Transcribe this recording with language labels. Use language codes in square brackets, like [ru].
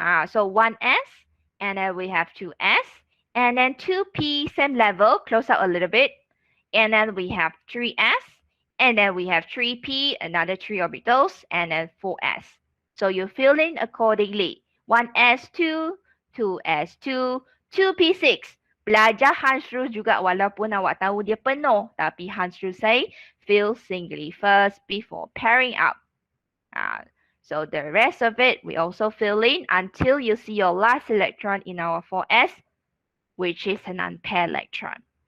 [en] So 1s, and then we have 2s, and then 2p, same level, close out a little bit. And then we have 3s, and then we have 3p, another 3 orbitals, and then 4s. So you fill in accordingly. 1s2, 2s2, 2p6. [ms] Belajar Hans Rule juga walaupun awak tahu dia penuh. [en] Tapi Hans Rule say, fill singly first before pairing up. So the rest of it, we also fill in until you see your last electron in our 4s, which is an unpaired electron.